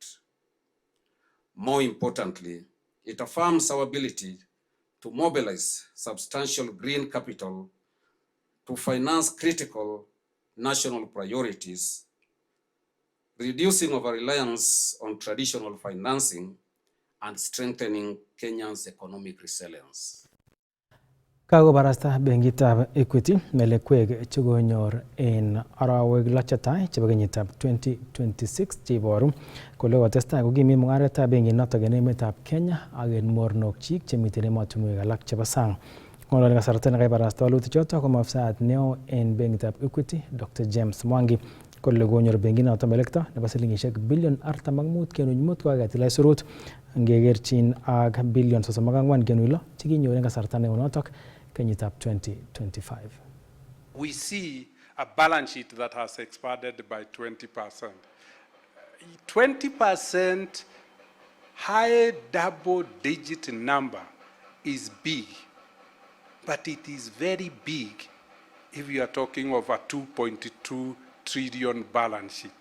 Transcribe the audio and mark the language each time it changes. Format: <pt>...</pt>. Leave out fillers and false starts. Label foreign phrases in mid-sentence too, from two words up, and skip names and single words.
<en>More importantly, it affirms our ability to mobilize substantial green capital to finance critical national priorities, reducing our reliance on traditional financing and strengthening Kenya's economic resilience.</en> <kln>Kakobarasta benkitab Equity melekwek chekonyor en arawek lo chetai chebo kenyitab 2026 cheiboru kole kotestai kokimit mung'aretab benkinotok en emetab Kenya ak en mornokchik chemiten emotinwek alak chebo sang. Ng'ololi kasarta nekabarasta walutichotok ko afisayat neo en benkitab Equity Dr. James Mwangi kole konyor benkit noton melekto nebo silingishek bilion 45.5 kokaketil aisurut ngekerchin ak bilion 34.6 chekinyor en kasarta neo notok kenyitab 2025.</kln> <en>We see a balance sheet that has expanded by 20%. 20% high double-digit number is big, but it is very big if you are talking of a 2.2 trillion balance sheet.</en>